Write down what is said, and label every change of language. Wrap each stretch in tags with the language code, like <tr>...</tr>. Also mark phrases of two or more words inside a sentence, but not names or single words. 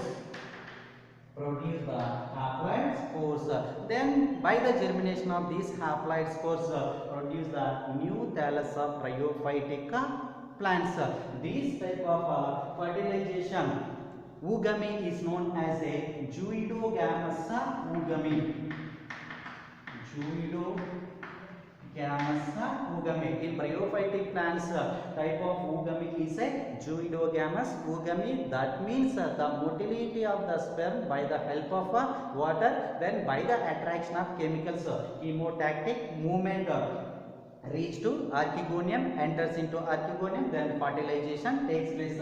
<en>Produce the haploid spores. Then by the germination of these haploid spores produce the new thallus of bryophytic plants. These type of fertilization oogamy is known as a zooidogamous oogamy. Zooidogamous oogamy. In bryophytic plants, type of oogamy is a zooidogamous oogamy. That means the motility of the sperm by the help of water, then by the attraction of chemicals, chemotactic movement reach to archegonium, enters into archegonium, then fertilization takes place.</en>